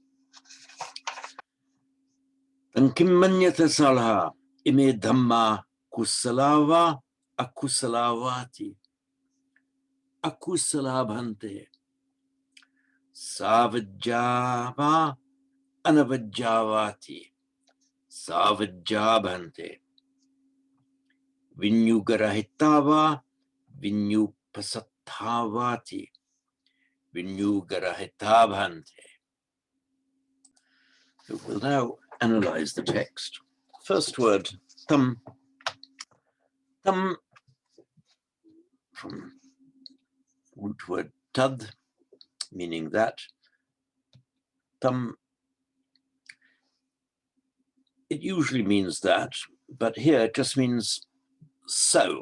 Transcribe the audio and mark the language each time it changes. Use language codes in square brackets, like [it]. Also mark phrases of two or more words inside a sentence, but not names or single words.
[pi] tankim manyata salha ime dhamma kusalava akusalavati akusala bhante savajjava anavajjavati savajja bhante vinyugarahitava vinyupasatthavati vinyugarahita bhante. [en] So we'll now analyze the text. First word, tam. Tam, from root word tad, meaning that. Tam, it usually means that, but here it just means so.